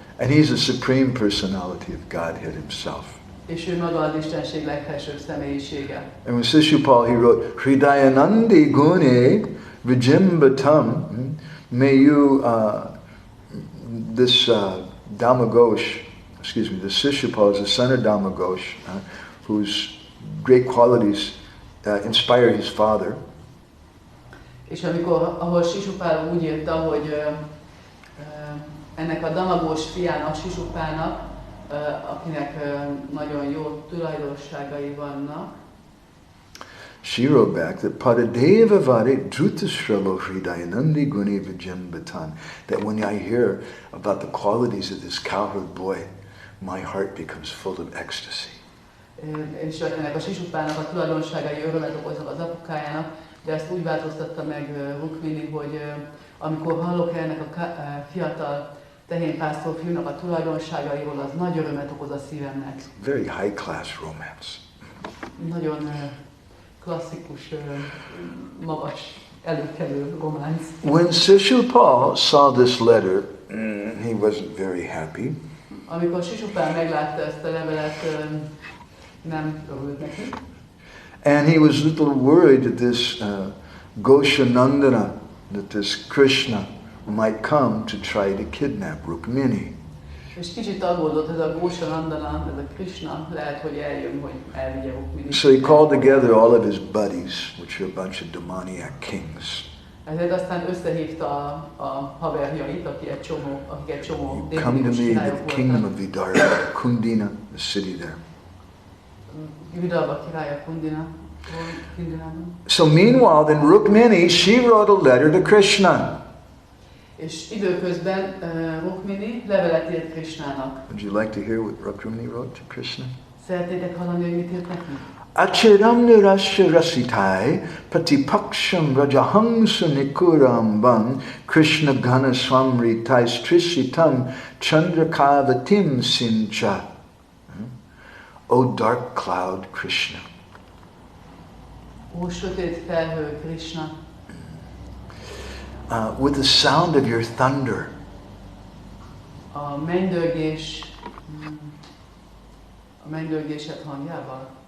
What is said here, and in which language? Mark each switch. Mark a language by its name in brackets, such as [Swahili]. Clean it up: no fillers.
[English] And he's a supreme personality of Godhead himself. [Hungarian] És ő maga az Istenség legfelsőbb személyisége. [English] And when Sishupal, he wrote, [Sanskrit] Hridayanandi gune vijimbatam, [English] may you, this Damagosh, the Sishupal is the son of Damagosh, whose great qualities inspire his father. [Hungarian] És ahol Sisupál úgy írta, hogy ennek a Damagós fiának, Sisupálnak, akinek nagyon jó tulajdonságai vannak. [English] she wrote back that [Sanskrit] Padadeva Vare Drutashralo Hridayanandi Guni Vijambatan. [English] That when I hear about the qualities of this cowherd boy, my heart becomes full of ecstasy. [Hungarian] És ennek a Sisupának a tulajdonságai örömet okoznak az apukájának, de ezt úgy változtatta meg Rukmini, hogy amikor hallok ennek a fiatal tehénpásztor fiúnak a tulajdonságairól, az nagy örömet okoz a szívemnek. [English] Very high class romance. [Hungarian] Nagyon klasszikus, magas, előkelő románc. [English] When Srila saw this letter, he wasn't very happy. [Hungarian] Amikor Sisupán meglátta ezt a levelet, nem örült neki. [English] And he was a little worried that this Goshanandana, that this Krishna might come to try to kidnap Rukmini. [Hungarian] És kicsit aggódott, ez a Goshanandana, ez a Krishna, lehet, hogy eljön, hogy elvigye Rukminit. [English] So he called together all of his buddies, which are a bunch of demoniac kings. [Hungarian] Ezért aztán összehívta a haverjait, akik egy csomó [English] You come to [Hungarian] démonikus [English] me, [Hungarian] királyok [English] the kingdom [Hungarian] voltak. [English] of Vidarbha, Kundina, the city there. [Hungarian] Vidarbha királya Kundinában. [English] So meanwhile, then Rukmini, she wrote a letter to Krishna. [Hungarian] És időközben Rukmini levelet írt Krishnának. [English] Would you like to hear what Rukmini wrote to Krishna? [Hungarian] Szeretnétek hallani, hogy mit írt neki? [Sanskrit] Achiram nirasya rasitai patipaksham rajahangsa nikuramban Krishna gana swamritai strishitam chandrakavatim sincha. [English] O dark cloud Krishna. [Hungarian] Ó sötét felhő Krishna. [English] With the sound of your thunder. [Hungarian] A mennydörgésed hangjával.